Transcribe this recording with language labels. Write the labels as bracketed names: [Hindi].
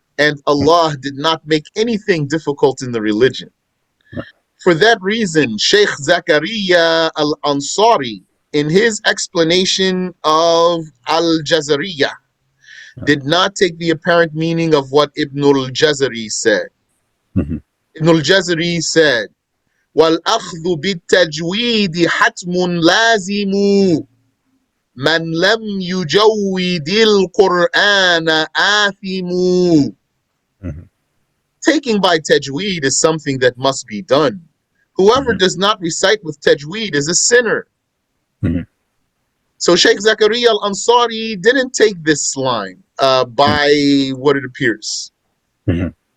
[English] And Allah did not make anything difficult in the religion. For that reason, Sheikh Zakaria Al-Ansari, in his explanation of Al-Jazariyyah, did not take the apparent meaning of what Ibn al-Jazari said. Mhm. Ibn al-Jazari said, [Arabic] وَالْأَخْذُ بِالتَّجْوِيدِ حَتْمٌ لَازِمٌ مَنْ لَمْ يُجَوِّدِ الْقُرْآنَ آثِمٌ. Mhm. [English] Taking by tajweed is something that must be done. Whoever Mhm. does not recite with tajweed is a sinner. Mhm. So Sheikh Zakaria al-Ansari didn't take this line by what it appears. Mhm.